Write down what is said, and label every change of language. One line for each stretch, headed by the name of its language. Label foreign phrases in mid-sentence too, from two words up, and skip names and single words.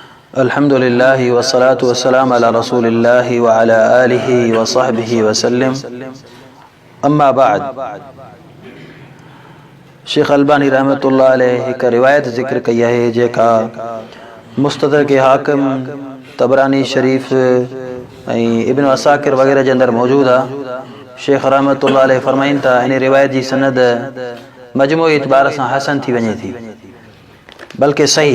Arabic: الحمد لله والصلاة والسلام على رسول الله وعلى آله وصحبه وسلم. أما بعد.
Sindhi: शेख अलबानी
Arabic: رحمة الله عليه
Sindhi: हिकु रिवायत ज़िक्र कई आहे जेका मुस्तदरक हाकिम, तबरानी शरीफ ऐं इब्न असाकिर वग़ैरह जे अंदरि मौजूद आहे। शेख
Arabic: رحمة الله عليه
Sindhi: फरमाइनि था इन रिवायत जी सनद मजमूई एतबार सां हसन थी वञे थी, बल्कि सही।